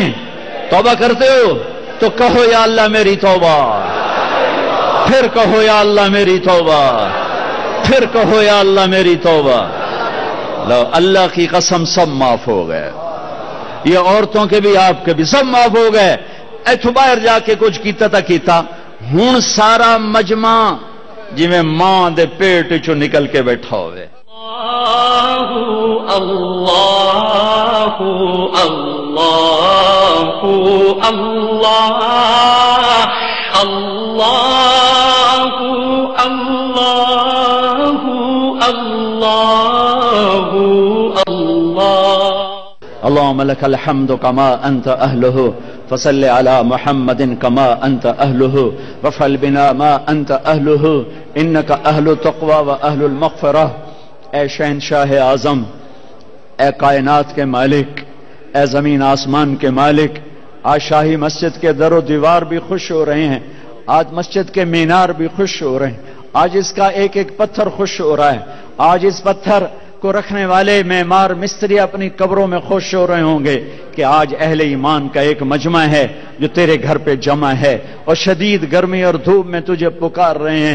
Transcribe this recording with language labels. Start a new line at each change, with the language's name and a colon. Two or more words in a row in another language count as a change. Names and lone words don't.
Urdu: توبہ کرتے ہو تو کہو یا اللہ میری توبہ، پھر کہو یا اللہ میری توبہ، پھر کہو یا اللہ میری توبہ۔ لو اللہ کی قسم سب معاف ہو گئے، یہ عورتوں کے بھی آپ کے بھی سب معاف ہو گئے۔
Punjabi: ایتھو باہر جا کے کچھ کیتا تا کیتا، ہون سارا مجمع جی میں ماں دے پیٹ چو نکل کے بیٹھا ہوئے۔
Arabic: اللہ اللہ اللہ اللہ اللہ اللہ اللہ اللهم لك الحمد كما أنت أهله فصل على محمد كما أنت أهله وفعل بنا ما أنت أهله إنك أهل التقوى وأهل المغفرة۔
Urdu: اے شہنشاہ اعظم، اے کائنات کے مالک، اے زمین آسمان کے مالک، آج شاہی مسجد کے در و دیوار بھی خوش ہو رہے ہیں، آج مسجد کے مینار بھی خوش ہو رہے ہیں، آج اس کا ایک ایک پتھر خوش ہو رہا ہے، آج اس پتھر کو رکھنے والے معمار مستری اپنی قبروں میں خوش ہو رہے ہوں گے کہ آج اہل ایمان کا ایک مجمع ہے جو تیرے گھر پہ جمع ہے اور شدید گرمی اور دھوپ میں تجھے پکار رہے ہیں۔